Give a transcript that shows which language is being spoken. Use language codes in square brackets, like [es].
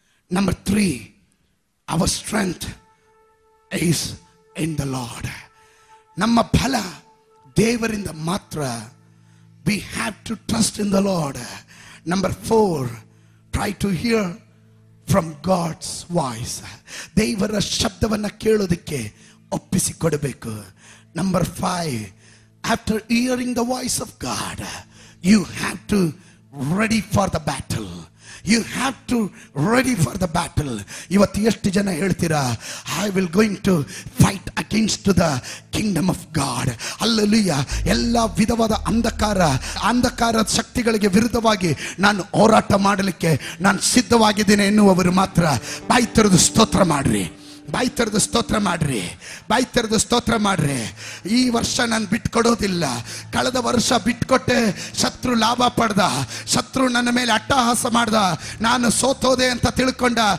[en] Number 3, our strength is in the Lord. [kn] ನಮ್ಮ ಬಲ ದೇವರಿಂದ ಮಾತ್ರ. [en] We have to trust in the Lord. Number 4, try to hear from God's voice. [kn] ದೇವರ ಶಬ್ದವನ್ನು ಕೇಳೋದಕ್ಕೆ ಒಪ್ಪಿಸಿಕೊಡಬೇಕು. [en] Number 5, after hearing the voice of God, you have to ready for the battle. You have to ready for the battle. [kn] ಇವತ್ತು ಎಷ್ಟು ಜನ ಹೇಳ್ತೀರಾ, [en] I will going to fight against the kingdom of God. Hallelujah. [kn] ಎಲ್ಲ ವಿಧವಾದ ಅಂಧಕಾರ ಶಕ್ತಿಗಳಿಗೆ ವಿರುದ್ಧವಾಗಿ ನಾನು ಹೋರಾಟ ಮಾಡಲಿಕ್ಕೆ ನಾನು ಸಿದ್ಧವಾಗಿದ್ದೇನೆ ಎನ್ನುವವರು ಮಾತ್ರ ಬಾಯಿ ತೆರೆದು ಸ್ತೋತ್ರ ಮಾಡ್ರಿ. ಬಾಯಿ ತೆರೆದು ಸ್ತೋತ್ರ ಮಾಡ್ರಿ. ಬಾಯಿ ತೆರೆದು ಸ್ತೋತ್ರ ಮಾಡ್ರಿ. ಈ ವರ್ಷ ನಾನು ಬಿಟ್ಕೊಡೋದಿಲ್ಲ. ಕಳೆದ ವರ್ಷ ಬಿಟ್ಕೊಟ್ಟೆ, ಶತ್ರು ಲಾಭ ಪಡೆದ, ಶತ್ರು ನನ್ನ ಮೇಲೆ ಅಟ್ಟಹಾಸ ಮಾಡ್ದ, ನಾನು ಸೋತೋದೆ ಅಂತ ತಿಳ್ಕೊಂಡ.